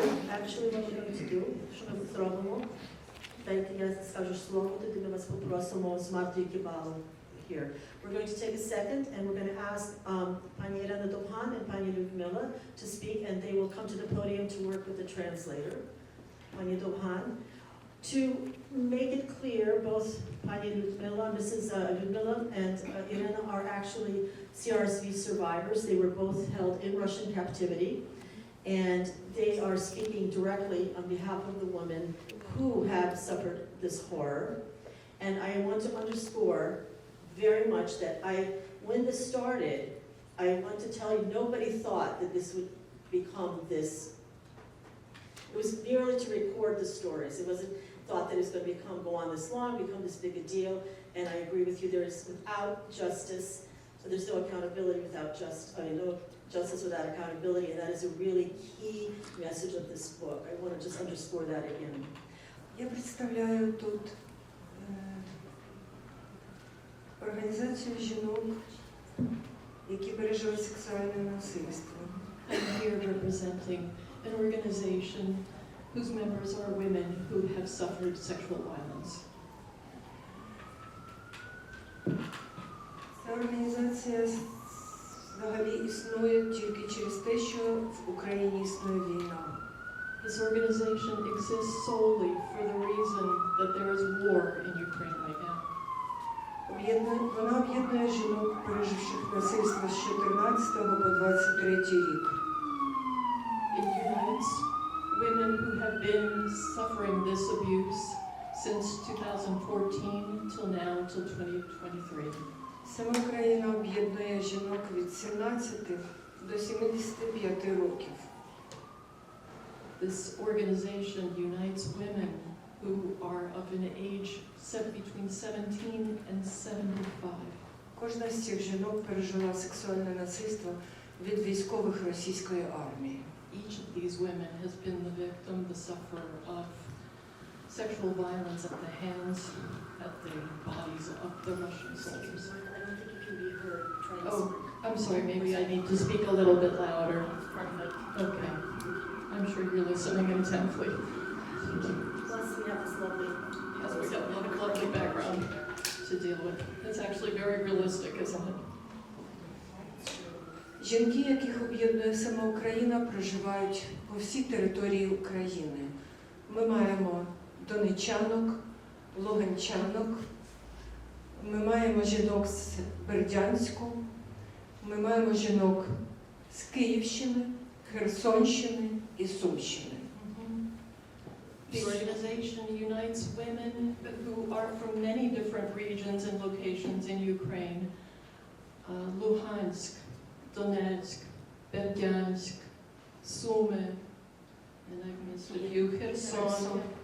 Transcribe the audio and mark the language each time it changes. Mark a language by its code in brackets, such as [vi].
[en] Actually, what we're going to do, [uk] що ми зробимо, дайте я скажу слово, тоді ми вас попросимо з Марти Кібал here. [en] We're going to take a second and we're going to ask Pani Irene Dovhan and Pani Liudmyla to speak, and they will come to the podium to work with the translator. Pani Dovhan, To make it clear, both Pani Liudmyla, Mrs. Liudmyla and Iryna are actually CRSV survivors. They were both held in Russian captivity, and they are speaking directly on behalf of the women who have suffered this horror. And I want to underscore very much that when this started, I want to tell you, nobody thought that this would become this. It was merely to record the stories. It wasn't thought that it's going to go on this long, become this big a deal. And I agree with you, without justice, there's no accountability without no justice without accountability, and that is a really key message of this book. I want to just underscore that again. [uk] Я представляю тут організацію жінок, які пережили сексуальне насильство. [en] I'm here representing an organization whose members are women who have suffered sexual violence. [uk] Ця організація взагалі існує тільки через те, що в Україні існує війна. [en] This organization exists solely for the reason that there is war in Ukraine right now. [uk] Вона об'єднує жінок, переживших насильство з 14 по 23 рік. [en] It unites women who have been suffering this abuse since 2014 till now, till 2023. [uk] Сама країна об'єднує жінок від 17 до 75 років. [en] This organization unites women who are of an age between 17 and 75. [uk] Кожна з цих жінок пережила сексуальне насильство від військових російської армії. [en] Each of these women has been the victim, the sufferer of sexual violence at the hands, at the bodies of the Russian soldiers. I don't think it can be heard. Oh, I'm sorry, maybe I need to speak a little bit louder. Okay. I'm sure you're listening intently. Plus, we have this lovely. Yes, we got a lovely background to deal with. It's actually very realistic, isn't it? [uk] Жінки, яких об'єднує сама Україна, проживають по всій території України. Ми маємо донеччанок, луганчанок, ми маємо жінок з Бердянську, ми маємо жінок з Київщини, Херсонщини і Сумщини. [en] The organization unites women who are from many different regions and locations in Ukraine. Luhansk, Donetsk, Berdyansk, Sumy, and I've missed a few, Kherson.